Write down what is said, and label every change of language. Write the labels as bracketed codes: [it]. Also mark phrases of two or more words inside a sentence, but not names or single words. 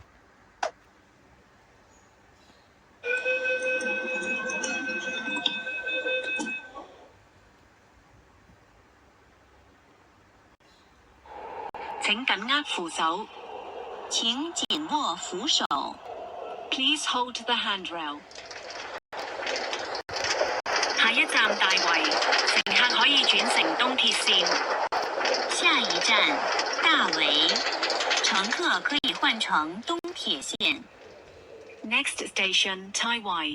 [yue] 請緊握扶手。請緊握扶手。 [en] Please hold the handrail. [yue] 下一站大圍，乘客可以轉乘東鐵線。下一站大圍，乘客可以換乘東鐵線。 [en] Next station, Tai Wai.